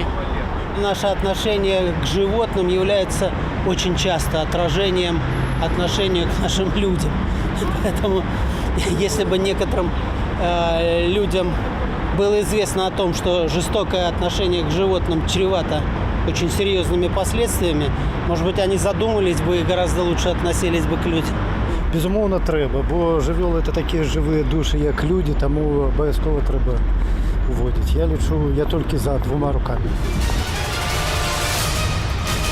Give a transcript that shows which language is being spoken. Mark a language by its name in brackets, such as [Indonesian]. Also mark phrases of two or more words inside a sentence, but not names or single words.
[Russian] Наше отношение к животным является очень часто отражением отношения к нашим людям. Поэтому, если бы некоторым людям было известно о том, что жестокое отношение к животным чревато очень серьезными последствиями, может быть, они задумались бы и гораздо лучше относились бы к людям. [Ukrainian] Безумовно, треба, бо живёли – це такі живі душі, як люди, тому обов'язково треба уводити. Я лічу, я тільки за 2 руками.